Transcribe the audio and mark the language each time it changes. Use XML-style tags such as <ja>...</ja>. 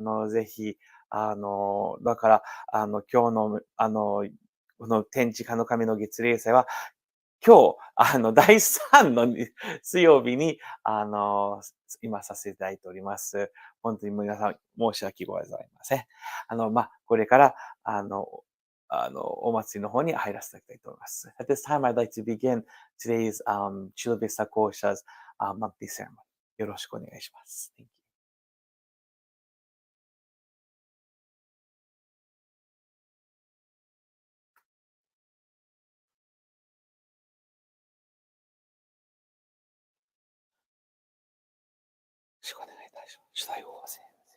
<ja>ぜひ、だから、今日の、この天地金の神の月例祭は、今日、第3の水曜日に、今させていただいております。本当に皆さん申し訳ございません。これから、お祭りの方に入らせていただきたいと思います。</ja> <en>At this time, I'd like to begin today's Chula Vista Kōsha's monthly ceremony.</en> <ja>よろしくお願いします。</ja> <en>Thank you.</en> <ja>よろしくお願いいたします。主題を先生。</ja>